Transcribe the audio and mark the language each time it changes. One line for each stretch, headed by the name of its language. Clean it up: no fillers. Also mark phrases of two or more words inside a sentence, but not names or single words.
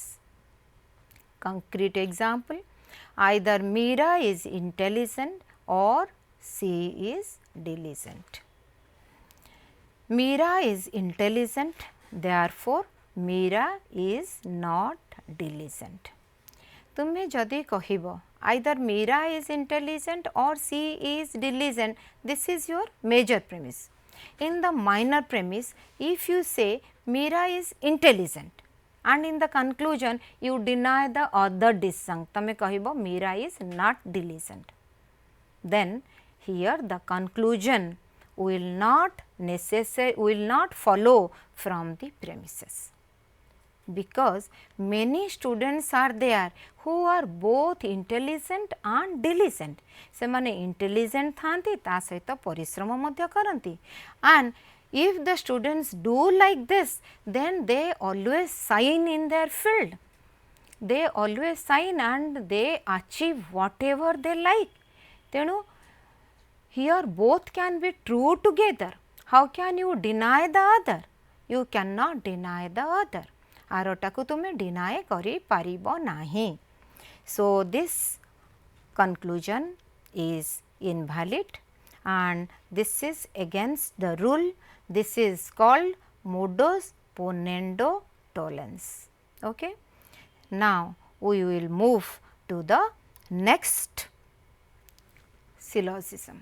English: Concrete example, either Meera is intelligent or she is diligent. Meera is intelligent, therefore Meera is not diligent.
Odia: ତୁମେ ଯଦି କହିବ
English: either Meera is intelligent or she is diligent, this is your major premise. In the minor premise, if you say Meera is intelligent and in the conclusion you deny the other disjunct,
Odia: ତମେ କହିବ
English: Meera is not diligent, then here the conclusion will not follow from the premises, because many students are there who are both intelligent and diligent.
Odia: ସେ ମାନେ intelligent ଥାନ୍ତି ତା ସହିତ ପରିଶ୍ରମ ମଧ୍ୟ କରନ୍ତି,
English: and if the students do like this, then they always shine in their field, they always shine and they achieve whatever they like. तेणु here both can be true together. How can you deny the other? You cannot deny the other.
Odia: ଆଉଟାକୁ ତୁମେ deny କରି ପାରିବ ନାହିଁ.
English: So this conclusion is invalid and this is against the rule. This is called
Latin: modus ponendo tollens.
English: Okay. Now we will move to the next syllogism.